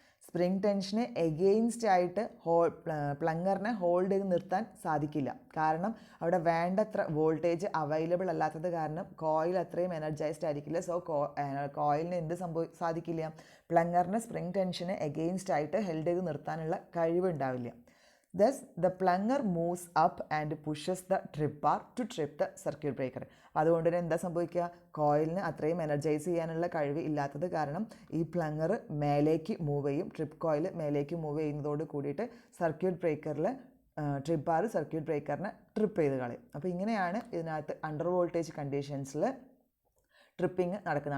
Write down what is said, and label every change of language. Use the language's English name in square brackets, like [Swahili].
[Malayalam] Spring ടെൻഷന് against ആയിട്ട് പ്ലങ്ങറിനെ hold ചെയ്ത് നിർത്താൻ സാധിക്കില്ല. കാരണം അവിടെ വേണ്ടത്ര വോൾട്ടേജ് അവൈലബിൾ അല്ലാത്തത് കാരണം കോയിൽ അത്രയും എനർജൈസ്ഡ് ആയിരിക്കില്ല. സോ കോയിലിന് എന്ത് സാധിക്കില്ല? പ്ലങ്ങറിന് സ്പ്രിങ് ടെൻഷന് എഗെയിൻസ്റ്റ് ആയിട്ട് ഹെൽഡ് ചെയ്ത് നിർത്താനുള്ള കഴിവുണ്ടാവില്ല. [English] Thus, the plunger moves up and pushes the trip bar to trip the circuit breaker. [Malayalam] അതുകൊണ്ട് തന്നെ എന്താ സംഭവിക്കുക? കോയിലിന് അത്രയും എനർജൈസ് ചെയ്യാനുള്ള കഴിവ് ഇല്ലാത്തത് കാരണം ഈ പ്ലങ്ങർ മേലേക്ക് മൂവ് ചെയ്യും. ട്രിപ്പ് കോയിൽ മേലേക്ക് മൂവ് ചെയ്യുന്നതോട് കൂടിയിട്ട് circuit ബ്രേക്കറിൽ trip bar circuit ബ്രേക്കറിനെ trip ചെയ്ത് കളയും. അപ്പോൾ ഇങ്ങനെയാണ് ഇതിനകത്ത് അണ്ടർ വോൾട്ടേജ് കണ്ടീഷൻസിൽ ട്രിപ്പിംഗ് നടക്കുന്നത്.